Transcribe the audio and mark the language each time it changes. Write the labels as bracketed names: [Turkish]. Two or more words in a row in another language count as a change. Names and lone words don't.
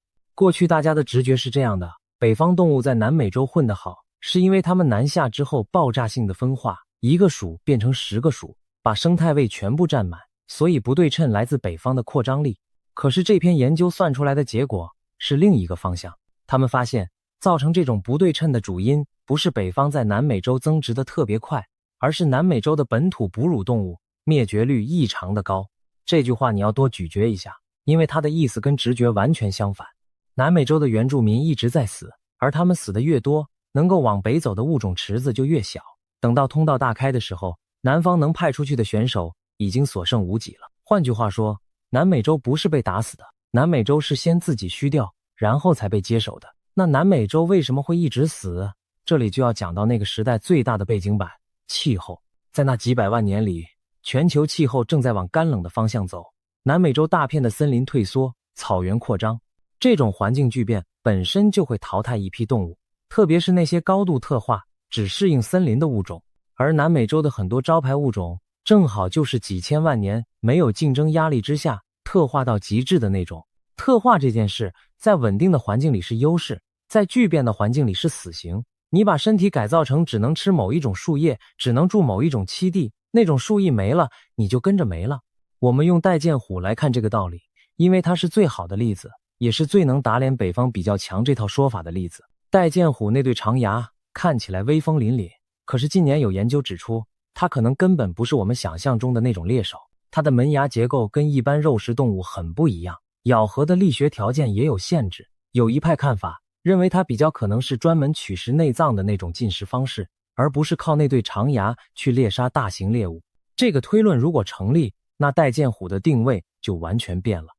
[Chinese] 過去大家的直覺是這樣的，北方動物在南美洲混得好，是因為它們南下之後爆炸性的分化，一個属變成10個屬，把生態位全部占滿，所以不對稱來自北方的擴張力。可是這篇研究算出來的結果是另一個方向。他們發現，造成這種不對稱的主因不是北方在南美洲增殖的特別快，而是南美洲的本土哺乳動物滅絕率異常的高。這句話你要多咀嚼一下，因為它的意思跟直覺完全相反。南美洲的原住民一直在死，而他們死的越多，能夠往北走的物種池子就越小。等到通道大開的時候，南方能派出去的選手已經所剩無幾了。換句話說，南美洲不是被打死的，南美洲是先自己虛掉，然後才被接手的。那南美洲為什麼會一直死？這裡就要講到那個時代最大的背景板——氣候。在那幾百萬年裡，全球氣候正在往乾冷的方向走，南美洲大片的森林退縮，草原擴張。這種環境巨變本身就會淘汰一批動物，特別是那些高度特化、只適應森林的物種。而南美洲的很多招牌物種，正好就是幾千萬年沒有競爭壓力之下特化到極致的那種。特化這件事，在穩定的環境裡是優勢，在巨變的環境裡是死刑。你把身體改造成只能吃某一種樹葉，只能住某一種棲地，那種樹一沒了，你就跟着沒了。我們用戴劍虎來看這個道理，因為它是最好的例子，也是最能打臉北方比較強這套說法的例子。戴劍虎那對長牙看起來威風凜凜，可是近年有研究指出，它可能根本不是我們想象中的那种獵手，它的门牙結構跟一般肉食動物很不一樣，咬合的力學條件也有限制。有一派看法認為它比較可能是專門取食內臟的那種進食方式，而不是靠那對長牙去獵殺大型獵物。這個推論如果成立，那戴劍虎的定位就完全變了。